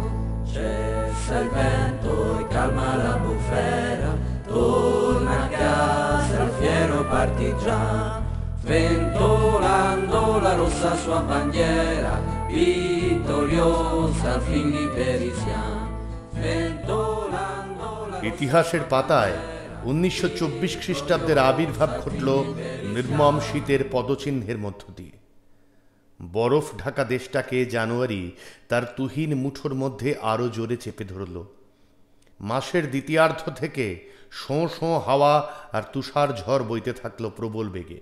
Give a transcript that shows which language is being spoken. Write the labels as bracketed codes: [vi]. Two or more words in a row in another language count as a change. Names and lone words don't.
[it] Cessa il vento e calma la bufera, torna a casa il fiero partigiano, sventolando la rossa sua bandiera, vittoriosa al fin liberiziano, sventolando la rossa. [bn] ইতিহাসের পাতায় 1924 খ্রিস্টাব্দের আবির্ভাব ঘটল নির্মম শীতের পদচিহ্নের মধ্য দিয়ে। বরফ ঢাকা দেশটাকে জানুয়ারি তার তুহিন মুঠোর মধ্যে আরও জোরে চেপে ধরল। মাসের দ্বিতীয়ার্ধ থেকে শোঁ শোঁ হাওয়া আর তুষার ঝড় বইতে থাকল প্রবল বেগে।